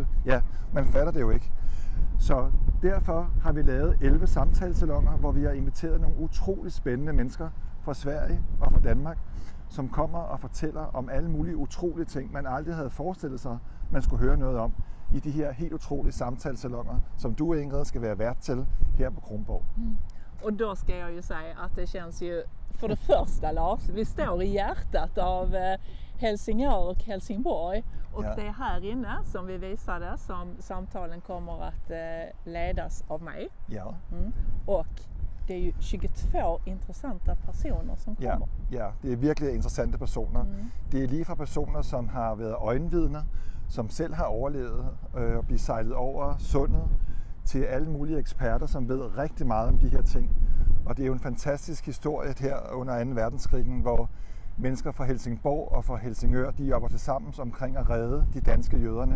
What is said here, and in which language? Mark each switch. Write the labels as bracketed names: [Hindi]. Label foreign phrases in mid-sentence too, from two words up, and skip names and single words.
[Danish] Ja, man fatter det jo ikke. Så derfor har vi lavet 11 samtalesalonger, hvor vi har inviteret nogle utrolig spændende mennesker fra Sverige og fra Danmark, som kommer og fortæller om alle mulige utrolige ting, man aldrig havde forestillet sig, man skulle høre noget om i de her helt utrolige samtalesalonger, som du, Ingrid, skal være vært til her på Kronborg. [Swedish] Och då ska jag ju säga att det känns ju, för det första Lars, vi står i hjärtat av Helsingör och Helsingborg och det är här inne som vi visade som samtalen kommer att ledas av mig. Ja. Och det är ju 22 intressanta personer som kommer. [Danish] Ja, det er virkelig interessante personer. Det er lige fra personer, som har været øjenvidner, som selv har overlevet og blive sejlet over sundet, til alle mulige eksperter, som ved rigtig meget om de her ting. Og det er jo en fantastisk historie her under 2. verdenskrigen, hvor mennesker fra Helsingborg og fra Helsingør, de jobber til sammen omkring at redde de danske jøderne.